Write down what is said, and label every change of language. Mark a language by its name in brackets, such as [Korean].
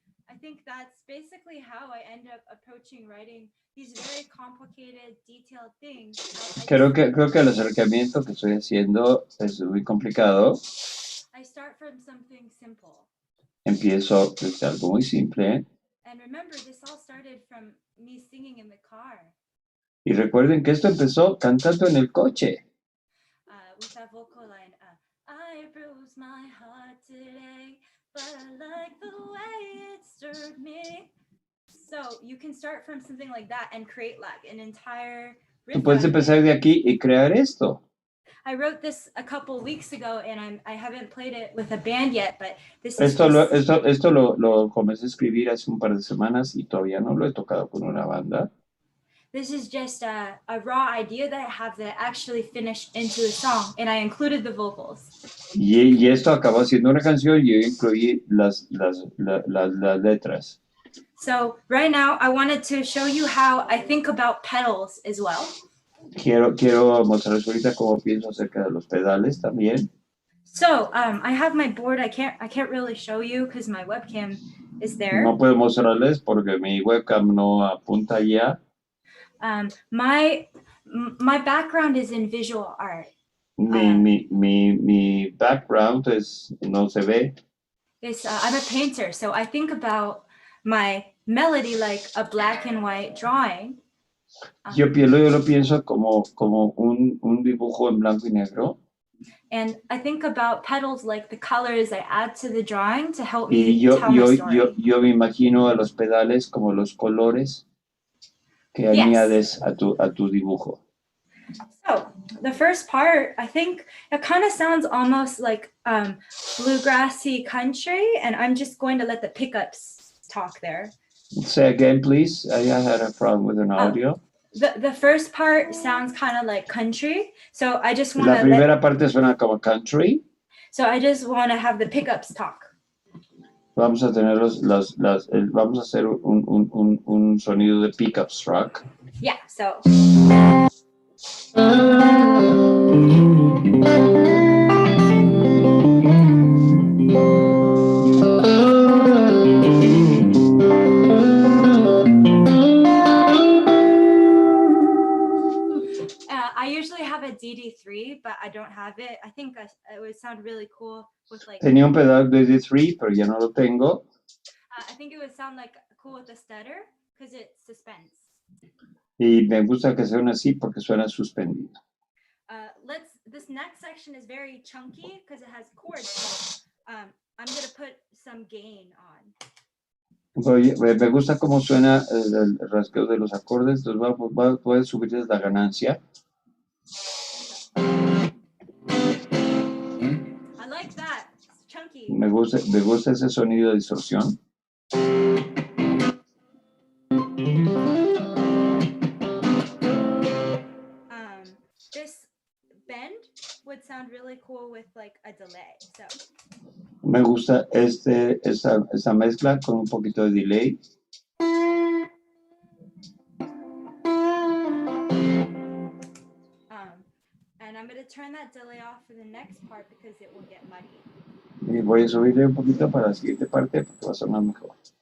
[English] I think that's basically how I end up approaching writing these very complicated, detailed things. [Spanish] creo que el acercamiento que estoy haciendo es muy complicado. [English] I start from something simple. [Spanish] Empiezo desde algo muy simple. [English] And remember, this all started from me singing in the car. [Spanish] Y recuerden que esto empezó cantando en el coche. [English] With that vocal line, I bruised my heart today, but I like the way it stirred me. So you can start from something like that and create like an entire riff. [Spanish] Tú puedes empezar de aquí y crear esto. [English] I wrote this a couple weeks ago and I haven't played it with a band yet, but this is [Spanish] Esto lo comencé a escribir hace un par de semanas y todavía no lo he tocado con una banda. [English] this is just a raw idea that I have that I actually finished into a song, and I included the vocals. [Spanish] Y esto acabó siendo una canción y yo incluí las letras. [English] So right now, I wanted to show you how I think about pedals as well. [Spanish] Quiero mostrarles ahorita cómo pienso acerca de los pedales también. [English] So I have my board. I can't really show you because my webcam is there. [Spanish] No puedo mostrarles porque mi webcam no apunta allá. [English] My background is in visual art. [Spanish] Mi background no se ve. [English] I'm a painter, so I think about my melody like a black and white drawing. [Spanish] Yo lo pienso como un dibujo en blanco y negro. [English] And I think about pedals like the colors I add to the drawing to help me tell my story. [Spanish] Yo me imagino a los pedales como los colores que añades a tu dibujo. [English] So the first part, I think it kind of sounds almost like bluegrassy country, and I'm just going to let the pickups talk there. Say again, please. I had a problem with an audio. The first part sounds kind of like country, so I just want to. [Spanish] La primera parte suena como country. [English] So I just want to have the pickups talk. [Spanish] Vamos a tener vamos a hacer un sonido de pickups truck. [English] Yeah. So. I usually have a DD3, but I don't have it. I think it would sound really cool with like. [Spanish] Tenía un pedal DD3, pero ya no lo tengo. [English] I think it would sound like cool with a stutter because it's suspense. [Spanish] Y me gusta que suene así porque suena suspendido. [English] This next section is very chunky because it has chords. So, I'm going to put some gain on. [Spanish] Me gusta cómo suena el rasgueo de los acordes, entonces puedes subirles la ganancia. [English] I like that. It's chunky. [Spanish] Me gusta ese sonido de distorsión. [English] This bend would sound really cool with like a delay. So. [Spanish] Me gusta esa mezcla con un poquito de delay. [English] And I'm going to turn that delay off for the next part because it will get muddy. [Spanish] Y voy a subirle un poquito para la siguiente parte porque va a sonar mejor.